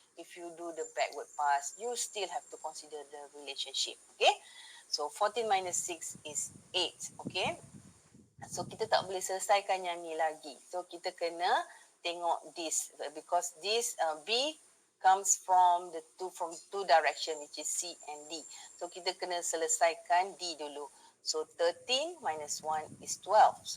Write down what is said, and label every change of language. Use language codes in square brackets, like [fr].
[en] If you do the backward pass, you still have to consider the relationship. Okay, so 14 minus 6 is 8. [ms] Okay, so kita tak boleh selesaikan yang ni lagi. So kita kena tengok [en] this, because this B comes from two direction, which is C and D. [ms] So kita kena selesaikan D dulu. [en] So 13 minus 1 is 12.